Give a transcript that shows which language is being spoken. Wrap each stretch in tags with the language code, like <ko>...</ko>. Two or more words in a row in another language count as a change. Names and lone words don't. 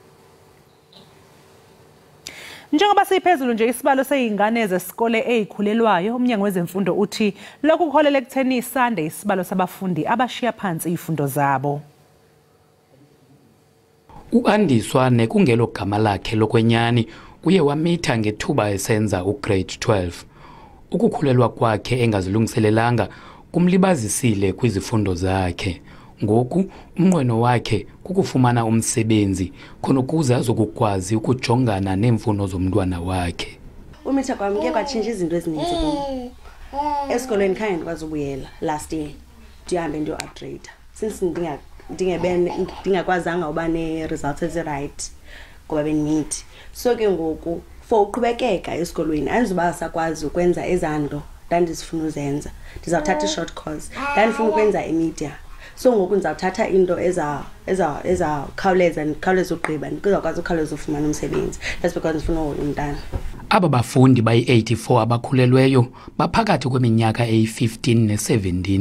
<zu>Njengoba siphezulu nje isibalo seyingane zesikole ezikhulelwayo umnyango wezemfundo uthi lokhu kuholele ekutheni isande isibalo sabafundi abashiya phansi izifundo zabo.</zu> <xh>U-Andiswa nekungelo gama lakhe lokwenyani uye wamitha ngethuba esenza ugrade 12. Ukukhulelwa kwakhe engazilungiselelanga kumlibazisile kwizifundo zakhe. Ngoku umnqweno wakhe kukufumana umsebenzi khona ukuze azokukwazi ukujongana neemfuno zomntwana wakhe. Umitha kwami ke kwatshintsha izinto ezininzi kum. Esikolweni khange ndikwazi ubuyela</xh> <en>last year.</en> <xh>Ndihambe ndiyo-upgrade. Since ndingakwazanga uba ne-results ezi-right ngoba bendimithi. So ke ngoku for uqhubekeka esikolweni andizuba sakwazi ukwenza ezanto ndandizifuna uzenza. Ndizawuthatha i-</xh> <en>short course.</en> <xh>Ndandifuna ukwenza imedia. So ngoku ndizawuthatha into khawuleza ugqiba ndizawukwazi ukhawuleza ufumana umsebenzi.</xh> <en>That's because</en> <xh>ndifuna uhoya umntana.</xh> <en>Aba bafundi bayi-84 abakhulelweyo baphakathi kweminyaka eyi-15 ne-17.</en>